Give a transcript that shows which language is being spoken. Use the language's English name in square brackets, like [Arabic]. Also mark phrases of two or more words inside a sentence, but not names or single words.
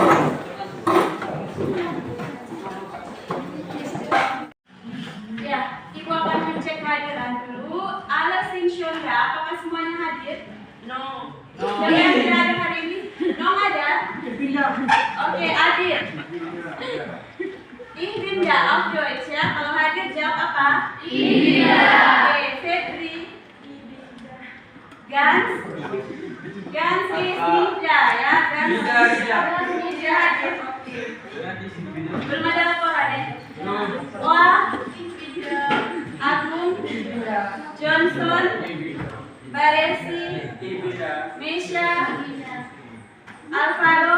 [Indonesian] Ya, Ibu akan mencek hadiran dulu. Ala Sing Shonda, apakah semuanya hadir? No. Yang tidak ada hari ini? No ada? Oke, hadir. [German] Ich bin da auf Deutsch ya. [Indonesian] Kalau hadir jawab apa? Iya. Oke, Febri. Gans. Gans is Nida ya. Gans Nida hadir. Oke. Belum ada laporan ya? Wah. Agung. Johnson. Baresi. Mesha. Alvaro.